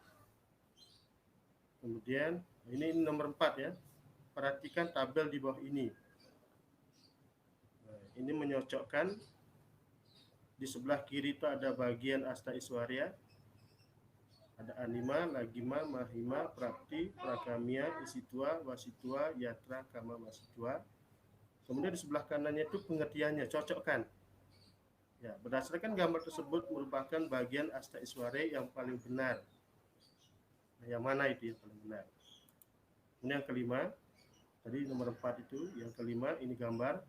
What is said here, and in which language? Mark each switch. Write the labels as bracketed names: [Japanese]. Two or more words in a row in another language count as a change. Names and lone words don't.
[Indonesian] Kemudian ini nomor 4 ya. Perhatikan tabel di bawah ini. Nah, ini menyocokkan. Di sebelah kiri itu ada bagian Asta Iswarya. Ada Anima, Nagima, Mahima, Prapti, Prakamya, Isitwa, Wasitwa, Yatra, Kama Wasitwa. Kemudian di sebelah kanannya itu pengertiannya, cocokkan. Ya, berdasarkan gambar tersebut merupakan bagian Asta Iswarya yang paling benar. Nah, yang mana itu yang paling benar? Ini yang kelima. Tadi nomor 4 itu, yang kelima ini gambar.